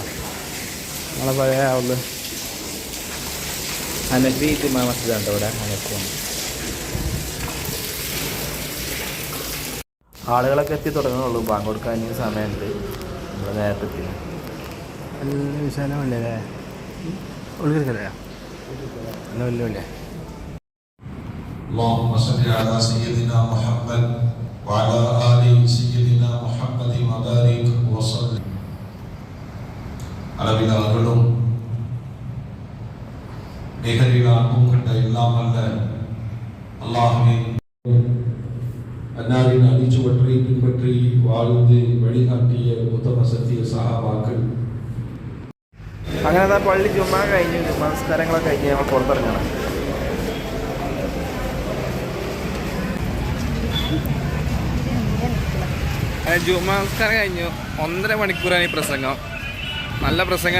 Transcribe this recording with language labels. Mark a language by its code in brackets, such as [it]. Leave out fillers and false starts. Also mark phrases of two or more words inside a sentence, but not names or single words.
[ml] നമ്മളെ പഴയ ആവുള്ളൂ ഹനഫി ജുമാ മസ്ജിദാണ് ഇവിടെ. ഹനഫി ആളുകളൊക്കെ എത്തി തുടങ്ങുന്നുള്ളൂ. ബാങ്ക് കൊടുക്കാൻ സമയമുണ്ട്. നമ്മൾ നേരത്തെ എത്തി. നല്ല വിശാലമല്ലേ അല്ലേ? ഉള്ളിൽ വലിയ [ar] اللهم صل على سيدنا محمد وعلى آل سيدنا محمد وبارك وسلم. [ta] அளவிலா அருளும் நிகரிலா அன்பும் கொண்ட எல்லாம் அல்ல அல்லாஹ்வின் அன்னாரின் அடிச்சுவற்றை பின்பற்றி வாழ்ந்து வழிகாட்டிய உத்தம சத்திய சஹாபாக்கள். [ml] അങ്ങനെ പള്ളി ജുമാ കഴിഞ്ഞ് നമസ്കാരങ്ങളൊക്കെ കഴിഞ്ഞ് നമ്മൾ പുറത്തിറങ്ങണം. ജുമാ നമസ്കാരം കഴിഞ്ഞു. 1.5 മണിക്കൂറാണ് ഈ പ്രസംഗം. നല്ല പ്രസംഗമാണ്.